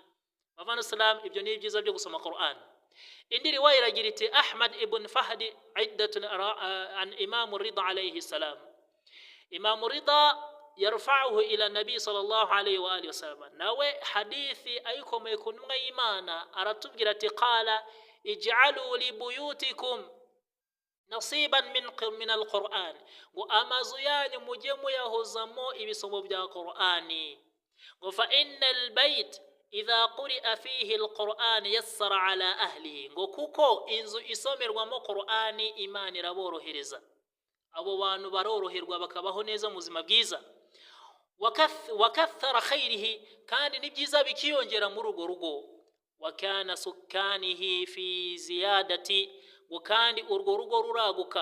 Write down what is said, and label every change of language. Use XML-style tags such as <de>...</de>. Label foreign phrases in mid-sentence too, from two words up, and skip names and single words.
<rw>Bavana salam, ibyo ni byiza byo gusoma Qur'an. Indi riwaya iragira iti Ahmad ibn Fahd</rw> <ar>عدة عن</ar> <rw>Imam Ridha</rw> <ar>عليه السلام. إمام رضا يرفعه إلى النبي صلى الله عليه وآله وسلم.</ar> <rw>Nawe hadithi ayikomeye ku ntumwa y'Imana aratubwira ati</rw> <ar>قال اجعلوا لبيوتكم نصيبا من القرآن,</ar> <rw>ngo amazu yanyu mujye muyahozamo ibisomo bya Qur'ani.</rw> <ar>ngo فإن البيت إذا قرئ فيه القرآن يسر على أهله,</ar> <rw>ngo kuko inzu isomerwamo Qur'ani Imana iraborohereza, abo bantu baroroherwa bakabaho neza mu buzima bwiza.</rw> <ar>وكثر خيره,</ar> <rw>kandi ni byiza bikiyongera muri urwo rugo.</rw> <ar>وكان سكانه في زيادة,</ar> <rw>ngo kandi urwo rugo ruraguka.</rw>